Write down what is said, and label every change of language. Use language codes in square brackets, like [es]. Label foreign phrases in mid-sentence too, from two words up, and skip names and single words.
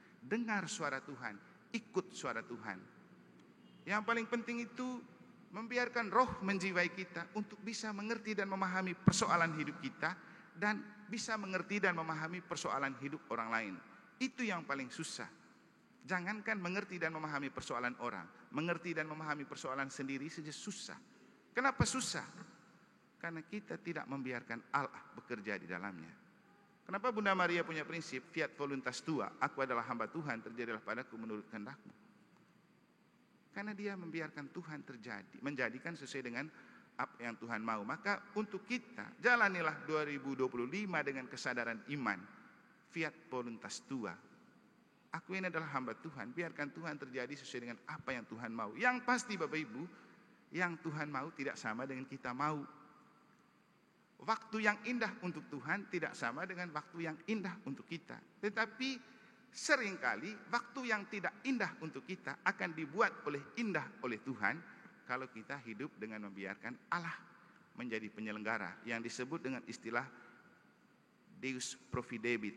[id] Dengar suara Tuhan, ikut suara Tuhan. Yang paling penting itu membiarkan roh menjiwai kita untuk bisa mengerti dan memahami persoalan hidup kita dan bisa mengerti dan memahami persoalan hidup orang lain. Itu yang paling susah. Jangankan mengerti dan memahami persoalan orang, mengerti dan memahami persoalan sendiri saja susah. Kenapa susah? Karena kita tidak membiarkan Allah bekerja di dalamnya. Kenapa Bunda Maria punya prinsip [la] fiat voluntas tua, [id] aku adalah hamba Tuhan, terjadilah padaku menurut kehendak-Mu. Karena dia membiarkan Tuhan terjadi, menjadikan sesuai dengan apa yang Tuhan mau. Maka untuk kita, jalanilah 2025 dengan kesadaran iman, [la] fiat voluntas tua. [id] Aku ini adalah hamba Tuhan, biarkan Tuhan terjadi sesuai dengan apa yang Tuhan mau. Yang pasti Bapak Ibu, yang Tuhan mau tidak sama dengan kita mau. Waktu yang indah untuk Tuhan tidak sama dengan waktu yang indah untuk kita. Tetapi seringkali waktu yang tidak indah untuk kita akan dibuat indah oleh Tuhan kalau kita hidup dengan membiarkan Allah menjadi penyelenggara yang disebut dengan istilah [la] Deus Providebit.